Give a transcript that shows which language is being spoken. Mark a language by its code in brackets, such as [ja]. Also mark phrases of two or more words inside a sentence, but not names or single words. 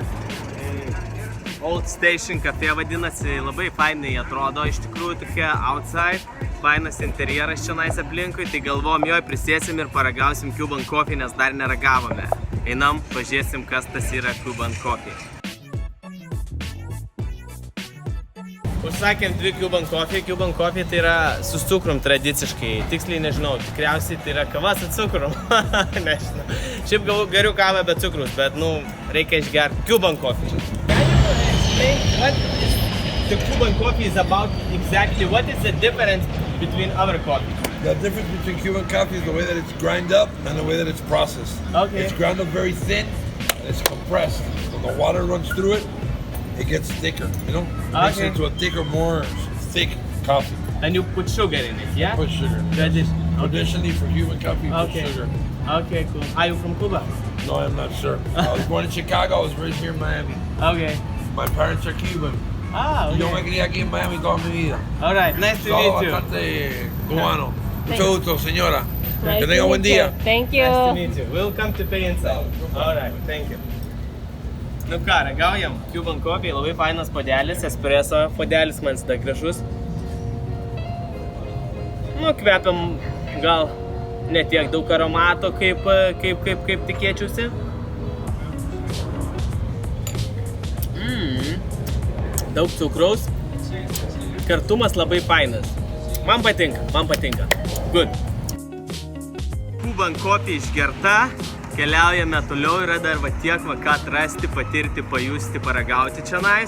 [lt] Old Station Cafe vadinasi, labai fainai atrodo, iš tikrųjų tokia outside, fainas interjeras čionais aplinkui, tai galvom jo prisėsim ir paragausim [en] Cuban coffee, [lt] nes dar neragavome. Einam, pažiūrėsim, kas tas yra [en] Cuban coffee. [lt] Užsakėm 2 [en] Cuban coffee. Cuban coffee [lt] tai yra su cukrum tradiciškai. Tiksliai nežinau, tikriausiai tai yra kava su cukrum. Nežinau. Šiaip geriu kavą be cukrus, bet reikia išgerti [en] Cuban coffee. Can you explain what the Cuban coffee is about exactly? What is the difference between other coffees? The difference between Cuban coffee is the way that it's ground up and the way that it's processed. Okay. It's ground up very thin, it's compressed. When the water runs through it, it gets thicker, you know? Makes it into a thicker, more thick coffee. And you put sugar in it, yeah? Put sugar. Traditionally for Cuban coffee, put sugar. Okay, cool. Are you from Cuba? No, I'm not sure. I was born in Chicago, I was raised here in Miami. Okay. My parents are Cuban. Ah, okay. [es] Yo me crié aquí en Miami toda mi vida. [en] All right, nice to meet you. [es] Bastante cubano. Mucho gusto, señora. Que tenga buen día. [en] Thank you. Nice to meet you. We'll come to pay inside. All right, thank you. [lt] Nu ką, ragaujam [en] Cuban coffee, [lt] labai fainas puodelis, espresso puodelis, man sida gražus. Kvepiam gal ne tiek daug aromato, kaip tikėčiausi. Daug cukraus, kartumas labai fainas. Man patinka. [en] Good. Cuban coffee išgerta. [lt] Keliaujame toliau, yra dar tiek ką atrasti, patirti, pajusti, paragauti čionais.